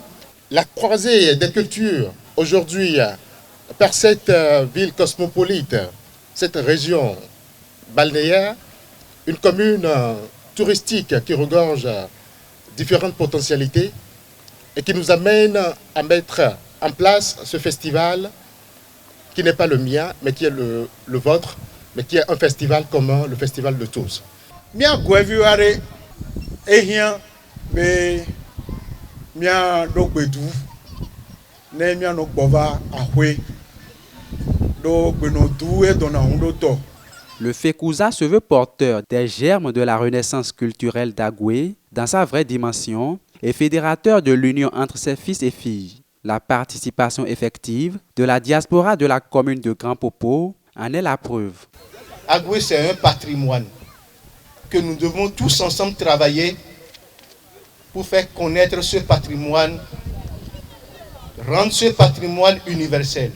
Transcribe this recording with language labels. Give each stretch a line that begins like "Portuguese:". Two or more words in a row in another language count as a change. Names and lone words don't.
French: La croisée des cultures aujourd'hui par cette ville cosmopolite, cette région balnéaire, une commune touristique qui regorge différentes potentialités et qui nous amène à mettre en place ce festival qui n'est pas le mien, mais qui est le vôtre, mais qui est un festival commun, le festival de tous.
Gen: be mia do gbedu ne mia no gbova ahwe do gbeno du e dona hundo to.
French: Le Fécusa se veut porteur des germes de la renaissance culturelle d'Agoué dans sa vraie dimension et fédérateur de l'union entre ses fils et filles. La participation effective de la diaspora de la commune de Grand Popo en est la preuve. Agoué, c'est un patrimoine que nous devons tous ensemble travailler pour faire connaître ce patrimoine, rendre ce patrimoine universel.